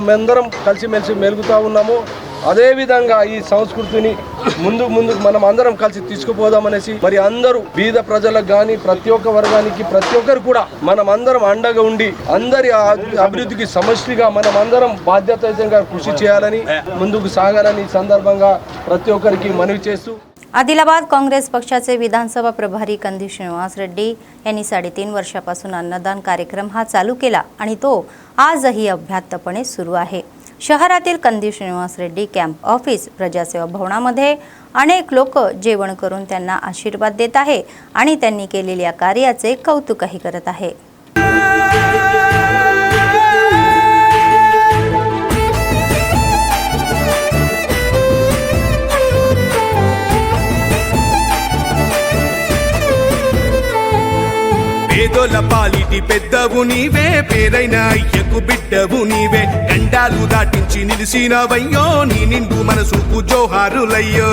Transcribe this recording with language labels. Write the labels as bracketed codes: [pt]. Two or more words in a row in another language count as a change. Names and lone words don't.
[te] అందరం కలిసిమెలిసి మెలుగుతూ ఉన్నామో అదేవిధంగా ఈ సంస్కృతిని ముందుకు మనం అందరం కలిసి తీసుకుపోదామనేసి మరి అందరూ బీద ప్రజలకు కానీ ప్రతి ఒక్క వర్గానికి ప్రతి ఒక్కరు కూడా మనం అందరం అండగా ఉండి అందరి అభివృద్ధికి సమష్టిగా మనం అందరం బాధ్యతాయుతంగా కృషి చేయాలని ముందుకు సాగాలని ఈ సందర్భంగా प्रति ఒక్కరికి మనవి చేస్తూ [mr] आदिलाबाद काँग्रेस पक्षाचे विधानसभा प्रभारी कंदी श्रीनिवास रेड्डी यांनी 3.5 वर्षापासून अन्नदान कार्यक्रम हा चालू केला आणि तो आजही अभ्यातपणे सुरू आहे. शहरातील कंदी श्रीनिवास रेड्डी [en] camp office [mr] प्रजासेवा भवनामध्ये अनेक लोक जेवण करून त्यांना आशीर्वाद देत आहे आणि त्यांनी केलेल्या कार्याचे कौतुकही करत आहे. [te] పేదోల పాలిటి పెద్దవు నీవే పేరైన అయ్యకు బిడ్డవు నీవే గండాలు దాటించి నిలిసినవయ్యో నీ నిండు మనసుకు జోహారులయ్యో